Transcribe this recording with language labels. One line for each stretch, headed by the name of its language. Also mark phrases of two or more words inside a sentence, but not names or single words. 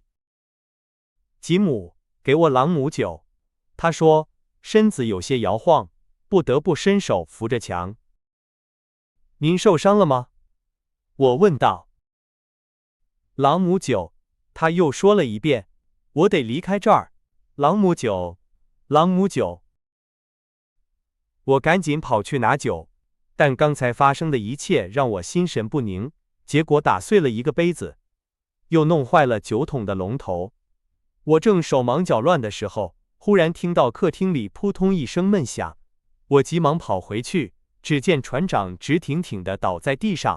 Chinese: 吉姆，給我朗姆酒。他說，身子有些搖晃，不得不伸手扶着牆。您受傷了嗎？我問道。朗姆酒，他又說了一遍。我得離開這兒。朗姆酒，朗姆酒。我趕緊跑去拿酒，但剛才發生的一切讓我心神不寧，結果打碎了一個杯子，又弄壞了酒桶的龍頭。我正手忙腳亂的時候，忽然聽到客廳裡撲通一聲悶響，我急忙跑回去，只見船長直挺挺地倒在地上。